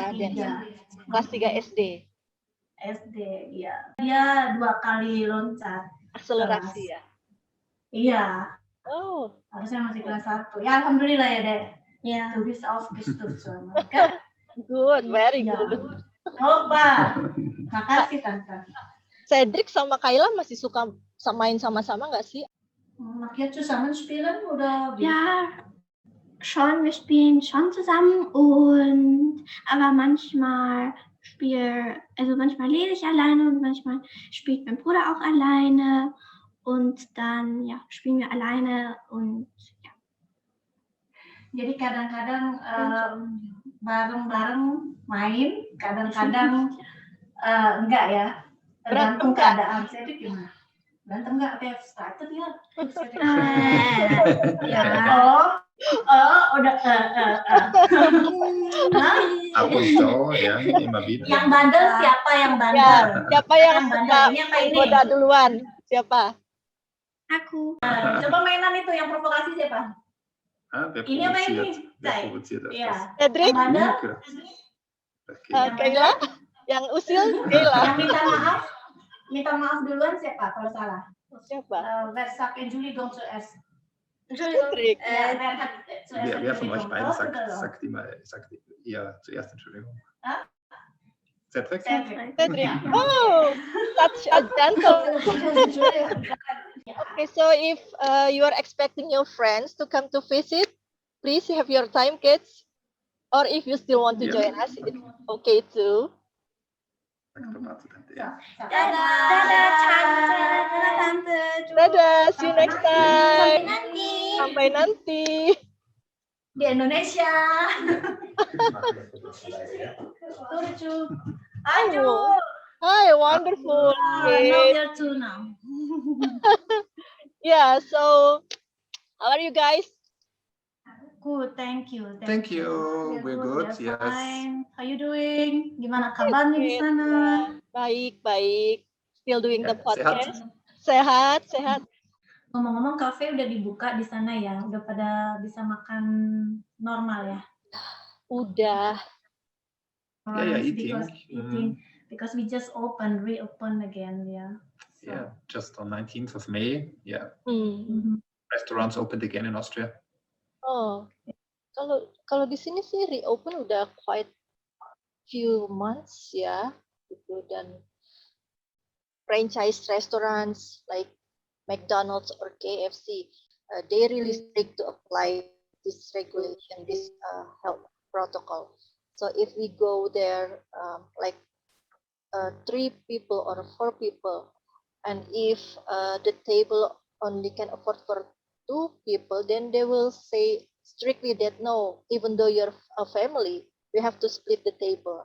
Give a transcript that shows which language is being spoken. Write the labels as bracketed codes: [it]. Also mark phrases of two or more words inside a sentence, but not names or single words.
[id] ya, 3. kelas 3 SD. SD, ya. Dia 2 kali loncat. Akselerasi ya. Iya, Oh, harusnya masih kelas 1. Ya, alhamdulillah ya, Dek. yeah. [de] Du bist aufgestürzt. [id] Kan? [en] good, very [id] Ya. [en] good. [id] Coba. Makasih, Tante. Cedric sama Kayla masih suka main sama-sama nggak sih? [de] Mag je zusammen spelen? Oder wie? Ja, schon, wir spielen schon zusammen aber manchmal manchmal lese ich alleine und manchmal spielt mein Bruder auch alleine und dann ja, spielen wir alleine und ja. [id] Jadi kadang-kadang bareng-bareng main, kadang-kadang enggak ya. Tergantung keadaan. Saya itu gimana? Berantem enggak? Kayak started ya. Ya. Udah. [de] Ab und zu, ya, immer wieder. [id] Yang bandel siapa yang bandel? Ya, siapa yang bandel? Ini apa ini? Udah duluan. Siapa? Aku. Coba mainan itu yang provokasi siapa? [de] Wer [id] Ini apa ini? [de] provoziert etwas? [id] Iya. Cedric? Yang bandel? Okay. Kayla? Yang usil? Kayla. Yang minta maaf duluan siapa kalau salah? Siapa? [de] Wer sagt Entschuldigung zuerst? [id] Cedric. [de] Wer hat zuerst Wer von euch beiden Entschuldigung? sagt ihr zuerst Entschuldigung? Hah? [en] Cedric? Cedric. Oh, such a gentle. Okay, so if you are expecting your friends to come to visit, please have your time, kids. Or if you still want to join us, it's okay too. [de] Ja. [id] Dadah, Tante. Dadah, [en] see you next time. [id] Nanti Sampai nanti. di Indonesia. Lucu. Aduh. [en] Hi, wonderful. Now you're two now. Yeah, so how are you guys? Good, thank you. Thank you. We're good. We're Yes. fine. How you doing? [id] Gimana kabarnya di sana? Baik, baik. [en] Still doing the [id] Ya, podcast. Sehat. Ngomong-ngomong, kafe udah dibuka di sana ya? Udah pada bisa makan normal ya? Udah. [en] Yeah, eating. Because we just reopen again, yeah. So, Yeah, just on 19th of May. Yeah, Hmm. restaurants opened again in Austria. [id] Oh, kalau di sini sih reopen udah [en] quite few months [id] ya, gitu. [en] Dan franchise restaurants like McDonald's or KFC, they really strict to apply this regulation, this health protocol. So if we go there, like 3 people or 4 people, and if the table only can afford for 2 people, then they will say strictly that no, even though you're a family, we have to split the table.